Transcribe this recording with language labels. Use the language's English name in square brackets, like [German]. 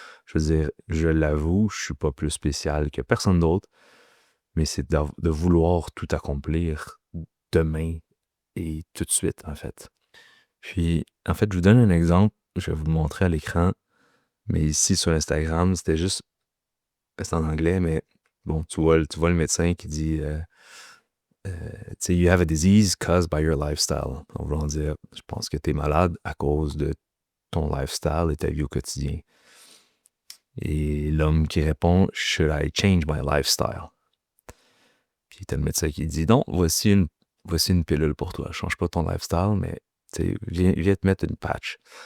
[French] Je veux dire, je l'avoue, je suis pas plus spécial que personne d'autre, mais c'est de vouloir tout accomplir demain et tout de suite, en fait. Puis, en fait, je vous donne un exemple, je vais vous le montrer à l'écran, mais ici, sur Instagram, c'était juste, c'est en anglais, mais bon, tu vois le médecin qui dit... tu sais, [English] you have a disease caused by your lifestyle. [French] En voulant dire, je pense que tu es malade à cause de ton lifestyle et ta vie au quotidien. Et l'homme qui répond, [English] should I change my lifestyle? [French] Puis t'as le médecin qui dit, non, voici une pilule pour toi. Change pas ton lifestyle, mais viens te mettre une patch.